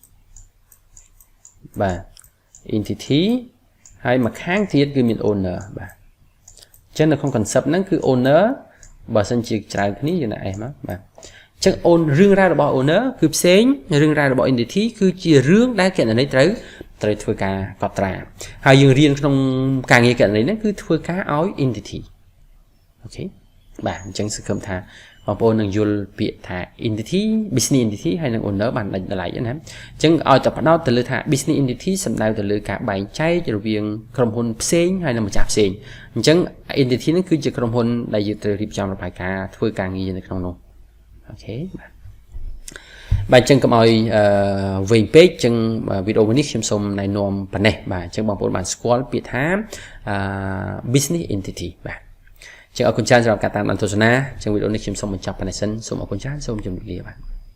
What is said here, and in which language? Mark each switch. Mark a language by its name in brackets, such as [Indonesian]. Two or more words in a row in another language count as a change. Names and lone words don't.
[Khmer] បាទ entity ហើយមកខាងទៀតគឺមាន owner បាទអញ្ចឹងនៅក្នុង concept ហ្នឹងគឺ owner បើសិនជាច្រើនគ្នាយើងដាក់ S មកបាទអញ្ចឹងរឿងរ៉ាវរបស់ owner គឺផ្សេងរឿងរ៉ាវរបស់ entity គឺជា រឿងដែលគណនីត្រូវធ្វើការកត់ត្រាហើយយើងរៀនក្នុងការងារគណនីហ្នឹងគឺធ្វើការឲ្យ entity អូខេបាទអញ្ចឹងសង្ឃឹមថាបង ប្អូននឹងយល់ពាក្យថា entity [English] business entity [Khmer] ហើយនិង owner បានដាច់ដライណាអញ្ចឹងឲ្យតែផ្ដោតទៅលើថា [English] business entity [Khmer] សំដៅទៅលើការបែងចែករវាងក្រុមហ៊ុនផ្សេងហើយនិងម្ចាស់ផ្សេងអញ្ចឹង entity ហ្នឹងគឺជាក្រុមហ៊ុនដែលយើងត្រូវរៀបចំរបាយការណ៍ធ្វើការងារនៅក្នុងនោះអូខេបាទអញ្ចឹងកុំឲ្យវែងពេកអញ្ចឹងវីដេអូនេះខ្ញុំសូមណែនាំប៉ុណ្ណេះបាទអញ្ចឹងបងប្អូនបានស្គាល់ពាក្យថា [English] business entity [Khmer] បាទអញ្ចឹងអរគុណច្រើនសម្រាប់ការតាមដានទស្សនាអញ្ចឹងវីដេអូនេះខ្ញុំសូមបញ្ចប់ប៉ុណ្ណេះសិនសូមអរគុណច្រើនសូមជម្រាបលាបាទ